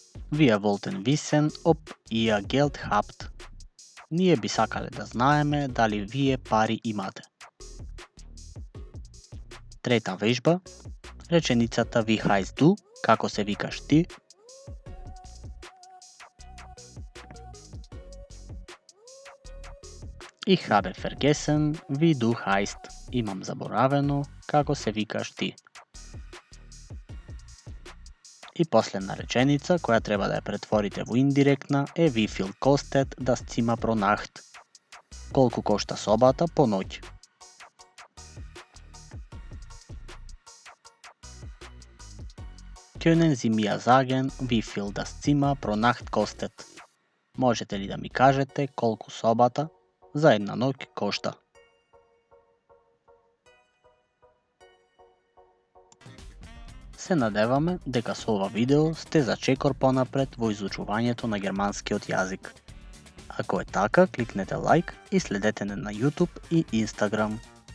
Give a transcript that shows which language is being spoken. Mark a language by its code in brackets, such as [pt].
[de] Wir wollten wissen, ob ihr Geld habt. [mk] Ние би сакале да знаеме дали вие пари имате. Трета вежба. Реченицата [de] wie heißt du, [mk] како се викаш ти. [de] Ich habe vergessen, wie du heißt. [mk] Имам заборавено како се викаш ти. И последна реченица, која треба да ја претворите во индиректна, е [de] wie viel kostet das Zimmer pro Nacht? [mk] Колку кошта собата по ноќ? [de] Können Sie mir sagen, wie viel das Zimmer pro Nacht kostet? [mk] Можете ли да ми кажете колку собата за една ноќ кошта? Се надеваме дека со ова видео сте за чекор понапред во изучувањето на германскиот јазик. Ако е така, кликнете лайк и следете не на YouTube и Instagram.